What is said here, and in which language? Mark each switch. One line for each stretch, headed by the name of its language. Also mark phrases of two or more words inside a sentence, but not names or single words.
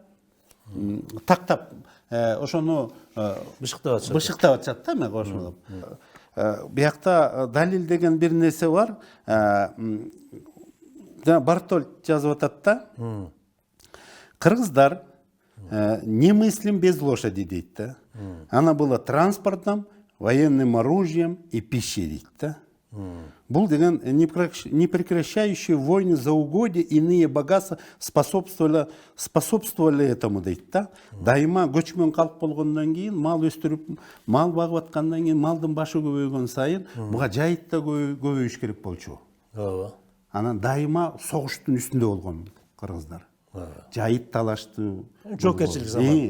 Kyrgyz: Тактап ошону бышыктап атышат да, мен кошулуп. Биякта далил деген бир нерсе бар. Бартольд жазып атат да. Кыргыздар
Russian: немыслим без лошади
Kyrgyz: дейт да.
Russian: Она была транспортом, военным оружием и пищей
Kyrgyz: дейт да. Бул деген
Russian: непрекращающие войны за угодья и иные богатства способствовали этому
Kyrgyz: дейт да. Дайыма көчмөн калк болгондон кийин, мал өстүрүп, мал багып аткандан кийин малдын башы көбөйгөн сайын буга жайыт да көбөйүш керек болчу. Ооба. Анан дайыма согуштун үстүндө болгон кыргыздар. Жайыт талаштуу. Жоокерчилик заман.